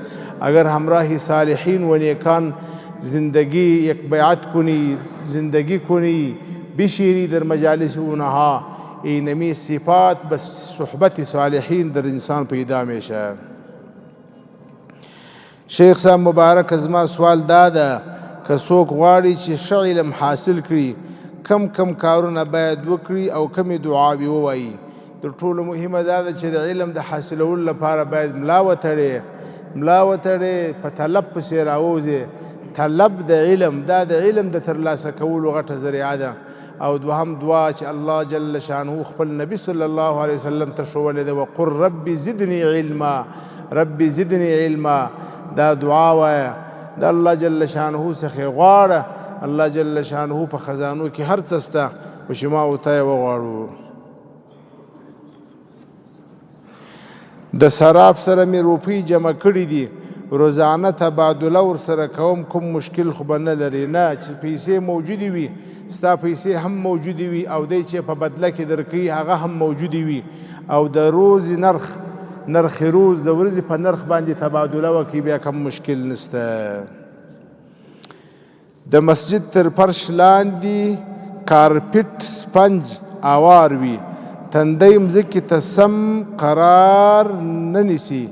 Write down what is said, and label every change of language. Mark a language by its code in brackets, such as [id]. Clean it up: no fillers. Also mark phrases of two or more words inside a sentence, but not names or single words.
[fa] اگر همراه صالحین و نیکان زندگی یک بیعت کنی، زندگی کنی، بشیری در مجالس اونها، اینمی صفات بس صحبت صالحین در انسان پیدا میشه. شیخ صاحب مبارک از ما سوال داده که [ps] څوک غواړي چې ښه علم حاصل کړي کم کارونه باید وکړي او کمې دعاوې ووایي. تر ټولو مهمه دا ده چې د علم د حاصلولو لپاره باید ملا وتړې په طلب پسې راووځې. طلب د علم دا د علم د ترلاسه کولو غټه ذریعه ده. او دوهم دعا چې [ar] الله جل شانه [ps] خپل نبی [ar] صلی الله علیه وسلم [ps] ته ښوولې ده [ar] وقل رب زدنی علما، رب زدنی علما. [ps] دا دعا وایه، د [ar] الله جل شانه [ps] څخه غواړه. [ar] الله جل شانه [ps] په خزانو کې هر څه شته، خو چې ما ورته یې وغواړو. د سراب سره مې روپۍ جمع کړي دي، روزانه تبادله ورسره کوم، کوم مشکل خو به نه لري. نه، چې پیسې موجودې وي، ستا پیسې هم موجودې وي او دی چې په بدله کې درکوي هغه هم موجودې وي، او د روز نرخ روز د ورځې په نرخ باندې تبادله وکړي، بیا کوم مشکل نشته. د مسجد تر فرش لاندې کارپټ سپنج اوار وي، تندی مځکې ته سم قرار نه نیسي.